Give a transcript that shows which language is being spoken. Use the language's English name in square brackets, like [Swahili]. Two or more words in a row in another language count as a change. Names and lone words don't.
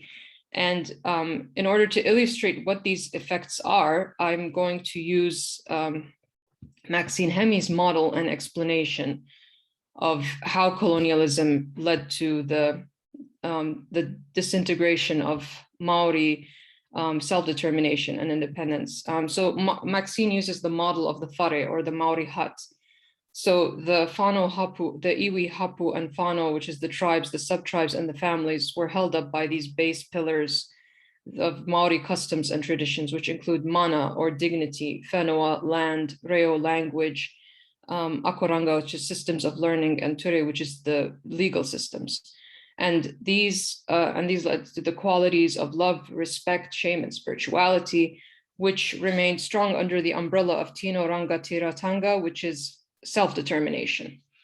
[English] And in order to illustrate what these effects are, I'm going to use Maxine Hemi's model and explanation of how colonialism led to the disintegration of Maori self-determination and independence. So Maxine uses the model of the whare, or the Maori hut. [Māori] So the whānau hapu, the iwi hapu and whānau, [English] which is the tribes, the sub-tribes and the families, were held up by these base pillars of Maori customs and traditions, which include mana, or dignity, [Māori] whenua, land, reo, language, akoranga, [English] which is systems of learning, and ture, which is the legal systems. And these led to the qualities of love, respect, shame, and spirituality, which remained strong under the umbrella of [Māori] Tino Rangatiratanga, [English] which is self-determination.